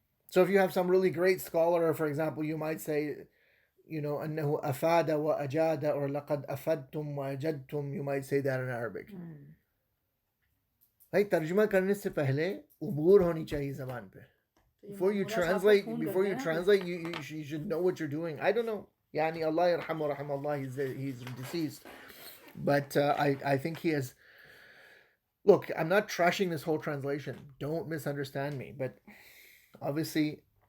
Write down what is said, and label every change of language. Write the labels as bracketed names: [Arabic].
[English] So if you have some really great scholar, for example, you might say, [Arabic] أنه أفاد وأجاد, [English] or [Arabic] لقد أفدتم وأجدتم. [English] You might say that in Arabic. [Hindi] भाई तर्जुमा करने से पहले उबूर होनी चाहिए ज़बान पे. [English] Before you translate, you should know what you're doing. I don't know. [Arabic] Yani Allah yarhamu rahimahullah, [English] he's deceased. But I think he has... Look, I'm not trashing this whole translation. Don't misunderstand me. But obviously,